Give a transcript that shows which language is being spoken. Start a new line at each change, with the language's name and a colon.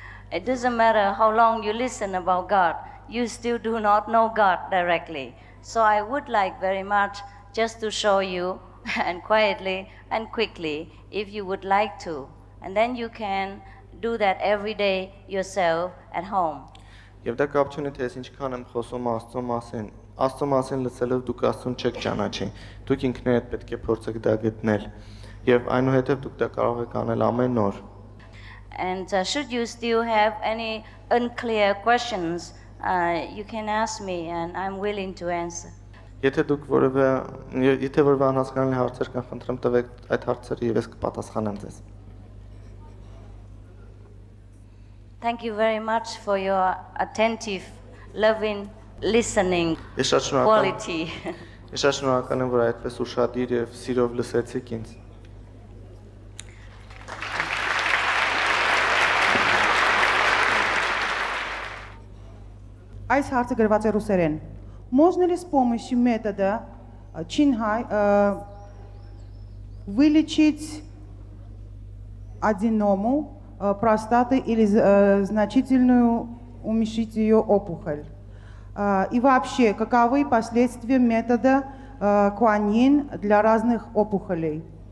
English: It doesn't matter how long you listen about God, you still do not know God directly. So I would like very much just to show you and quietly and quickly if you would like to. And then you can do that every day yourself at home.
Armenian: Եվ դա կապ չունի թե ես ինչքան եմ խոսում Աստծո մասին։ Աստծո մասին լսելով դուք Աստծուն չեք ճանաչի։ Դուք ինքներդ պետք է փորձեք դա գտնել։ Եվ այնուհետև դուք դա կարող եք անել ամեն օր։
English: And should you still have any unclear questions, you can ask me and I'm willing to answer.
Armenian: Եթե դուք եթե որևէ անհասկանալի հարցեր կան, խնդրեմ տվեք այդ հարցերը եւ ես կպատասխանեմ ձեզ։
English: Thank you very much for your attentive, loving, listening quality.
Armenian: Ես շատ շնորհակալ եմ, որ այդպես ուշադիր եւ սիրով լսեցիք ինձ։ Այս հարցը գրված է ռուսերեն։
Russian: Можно ли с помощью метода Чинхай вылечить аденому простаты или значительную уменьшить ее опухоль? И вообще, каковы последствия метода Куаньин для разных опухолей?